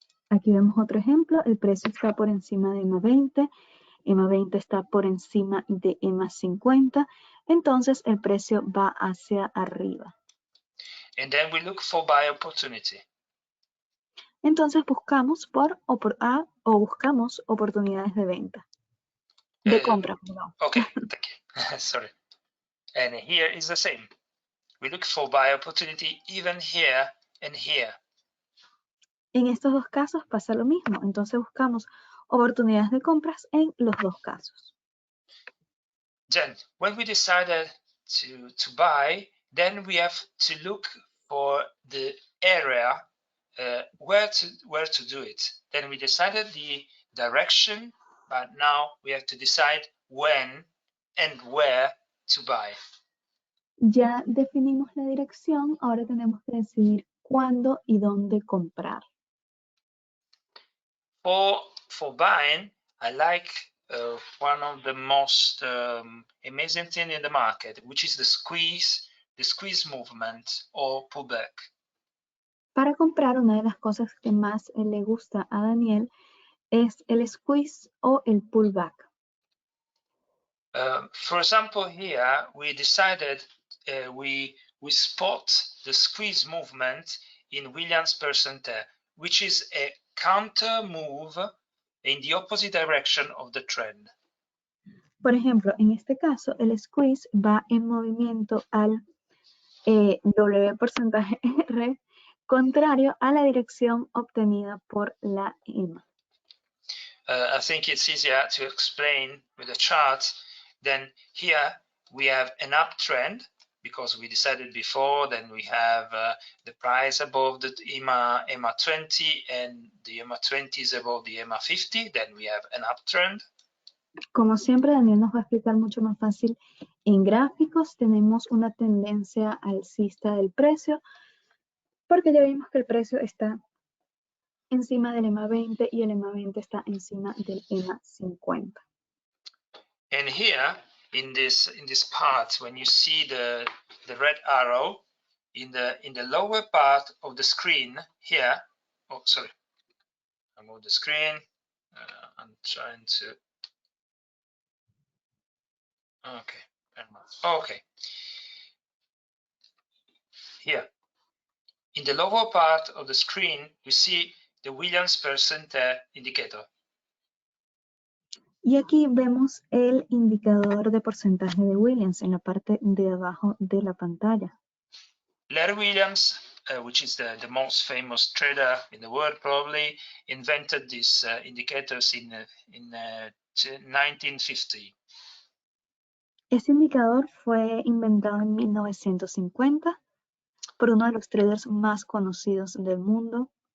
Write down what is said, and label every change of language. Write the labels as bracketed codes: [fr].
[es] Aquí vemos otro ejemplo. El precio está por encima de EMA 20. EMA 20 está por encima de EMA 50. Entonces, el precio va hacia arriba. [en] And then we look for buy opportunity. [es] Entonces buscamos buscamos oportunidades de venta. De compra, perdón. [en] Okay, thank you. Sorry. And here is the same. We look for buy opportunity even here and here. [es] En estos dos casos pasa lo mismo. Entonces buscamos oportunidades de compras en los dos casos. [en] Then, when we decided to buy, then we have to look for the area where to do it. Then we decided the direction, but now we have to decide when and where to buy. [es] Ya definimos la dirección, ahora tenemos que decidir cuándo y dónde comprar. [en] For buying, I like one of the most amazing thing in the market, which is the squeeze movement or pullback. [es] Para comprar, una de las cosas que más le gusta a Daniel es el squeeze o el pullback. [en] For example, here we decided we spot the squeeze movement in Williams percentile, which is a counter move in the opposite direction of the trend. [es] Por ejemplo, en este caso, el squeeze va en movimiento al W porcentaje R, contrario a la dirección obtenida por la EMA. [en] I think it's easier to explain with a chart. Then here we have an uptrend because we decided before. Then we have the price above the EMA 20 and the EMA 20 is above the EMA 50. Then we have an uptrend. [es] Como siempre, Daniel nos va a explicar mucho más fácil en gráficos. Tenemos una tendencia alcista del precio porque ya vimos que el precio está encima del EMA 20 y el EMA 20 está encima del EMA 50. [en] And here in this part, when you see the red arrow in the lower part of the screen here, oh sorry, I move the screen. I'm trying to. Okay. Here, in the lower part of the screen, we see the Williams percentile indicator. [es] Y aquí vemos el indicador de porcentaje de Williams en la parte de abajo de la pantalla. [en] Larry Williams, which is the most famous trader in the world, probably invented these indicators in 1950. [es] Este indicador fue inventado en 1950 por uno de los traders más conocidos del mundo,